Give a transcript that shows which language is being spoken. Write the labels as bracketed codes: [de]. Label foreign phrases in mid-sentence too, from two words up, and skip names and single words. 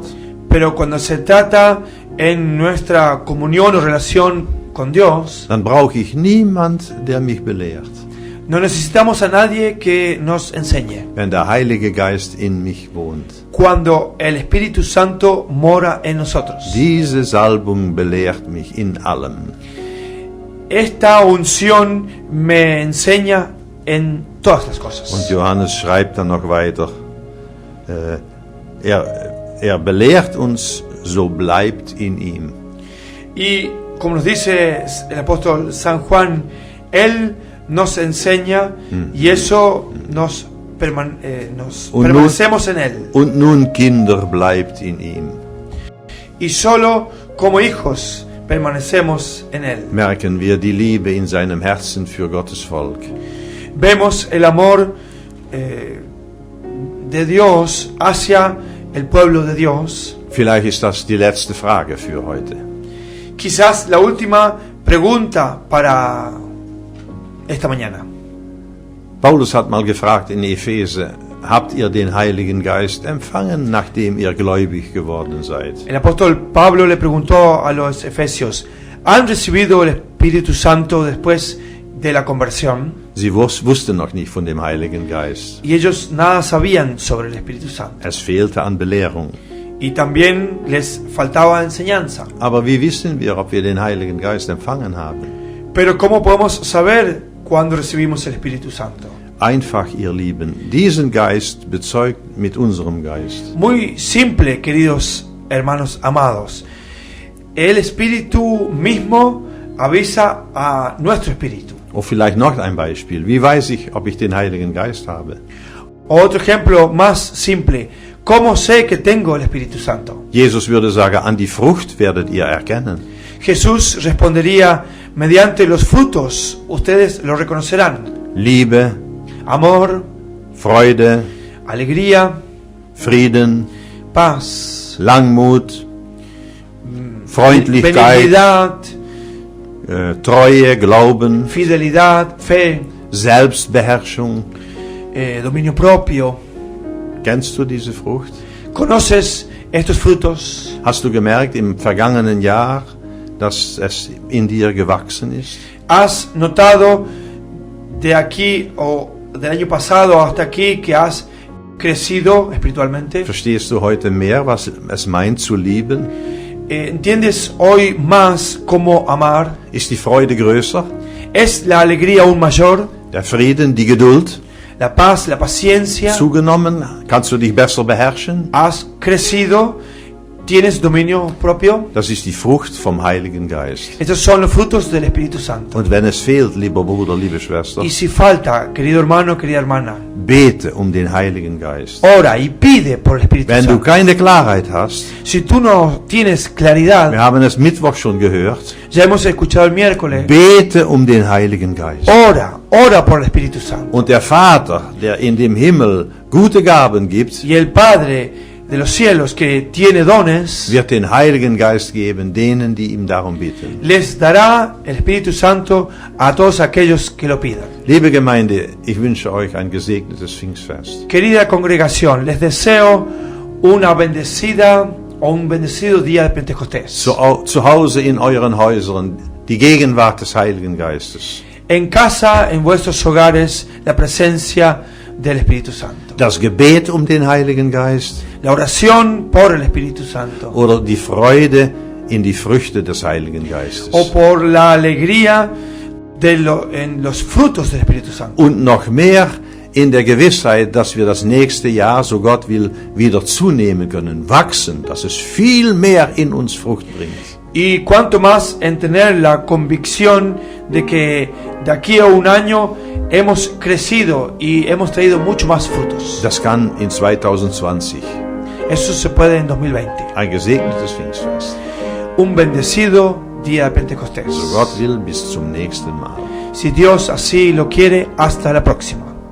[es] pero cuando se trata en nuestra comunión o relación con Dios, [de] dann brauche ich niemand, der mich belehrt, [es] no necesitamos a nadie que nos enseñe. [de] wenn der Heilige Geist in mich wohnt. [es] Cuando el Espíritu Santo mora en nosotros. [de] Diese Salbung belehrt mich in allem. [es] Esta unción me enseña en todas las cosas. [de] Und Johannes schreibt dann noch weiter, er belehrt uns, so bleibt in ihm. [es] Y como nos dice el apóstol San Juan, Él nos enseña y eso nos permanecemos en Él. [de] Und nun, Kinder, bleibt in ihm. [es] Y solo como hijos permanecemos en Él. [de] Merken wir die Liebe in seinem Herzen für Gottes Volk. [es] Vemos el amor de Dios hacia el pueblo de Dios. [de] Vielleicht ist das die letzte Frage für heute. [es] Quizás la última pregunta para esta mañana. [de] Paulus hat mal gefragt in Epheser, habt ihr den Heiligen Geist empfangen, nachdem ihr gläubig geworden seid? [es] El apóstol Pablo le preguntó a los efesios, ¿han recibido el Espíritu Santo después de la conversión? [de] Sie wussten noch nicht von dem Heiligen Geist. [es] Y ellos nada sabían sobre el Espíritu Santo. [de] Es fehlte an Belehrung. [es] Y también les faltaba enseñanza. [de] Aber wie wissen wir, ob wir den Heiligen Geist empfangen haben? [es] Pero ¿cómo podemos saber cuándo recibimos el Espíritu Santo? [de] Einfach, ihr Lieben, diesen Geist bezeugt mit unserem Geist. [es] Muy simple, queridos hermanos amados. El Espíritu mismo avisa a nuestro espíritu. [de] Oh, vielleicht noch ein Beispiel. Wie weiß ich, ob ich den Heiligen Geist habe? [es] Otro ejemplo más simple. ¿Cómo sé que tengo el Espíritu Santo? [de] Jesus würde sagen, an die Frucht werdet ihr erkennen. [es] Jesús respondería, mediante los frutos ustedes lo reconocerán. [de] Liebe, [es] Amor, [de] Freude, [es] alegría, [de] Frieden, [es] paz, [de] Langmut, Freundlichkeit, [es] benignidad, [de] Treue, Glauben, [es] fidelidad, fe, [de] Selbstbeherrschung. [es] dominio propio. [de] Kennst du diese Frucht? [es] ¿Conoces estos frutos? [de] Hast du gemerkt im vergangenen Jahr, dass es in dir gewachsen ist? [es] ¿Has notado de aquí o del año pasado hasta aquí que has crecido espiritualmente? [de] Verstehst du heute mehr, was es meint zu lieben? [es] ¿Entiendes hoy más cómo amar? [de] Ist die Freude größer? [es] ¿Es la alegría aún mayor? [de] Der Frieden, die Geduld [es] ¿La paz, la paciencia? [de] zugenommen? Kannst du dich besser beherrschen? [es] ¿Has crecido? ¿Tienes dominio propio? [de] Das ist die Frucht vom Heiligen Geist. [es] Estos son los frutos del Espíritu Santo. [de] Und wenn es fehlt, lieber Bruder, liebe Schwester, [es] Y si falta, querido hermano, querida hermana, [de] bete um den Heiligen Geist. [es] ora y pide por el Espíritu [de] Wenn du [es] Santo. [de] keine Klarheit hast, [es] Si tú no tienes claridad, [de] wir haben es Mittwoch schon gehört, [es] ya hemos escuchado el miércoles, [de] bete um den Heiligen Geist. [es] ora por el Espíritu Santo. [de] Und der Vater, der in dem Himmel gute Gaben gibt, [es] Y el Padre de los cielos que tiene dones, [de] wird den Heiligen Geist geben, denen, die ihm darum bitten. [es] les dará el Espíritu Santo a todos aquellos que lo pidan. [de] Liebe Gemeinde, ich wünsche euch ein gesegnetes Pfingstfest. [es] Querida congregación, les deseo una bendecida o un bendecido día de Pentecostés. [de] Zu Hause in euren Häusern die Gegenwart des Heiligen Geistes. [es] en casa, en vuestros hogares, la presencia del Espíritu Santo. [de] Das Gebet um den Heiligen Geist [es] La oración por el Espíritu Santo. [de] oder die Freude in die Früchte des Heiligen Geistes. [es] O por la alegría en los frutos del Espíritu Santo. [de] Und noch mehr in der Gewissheit, dass wir das nächste Jahr, so Gott will, wieder zunehmen können, wachsen, dass es viel mehr in uns Frucht bringt. [es] Y cuanto más en tener la convicción de que de aquí a un año hemos crecido y hemos traído mucho más frutos. [de] Das kann in 2020 [es] Eso se puede en 2020. [de] ein gesegnetes Pfingstfest. [es] Un bendecido día de Pentecostés. [de] So Gott will, bis zum nächsten Mal. [es] Si Dios así lo quiere, hasta la próxima.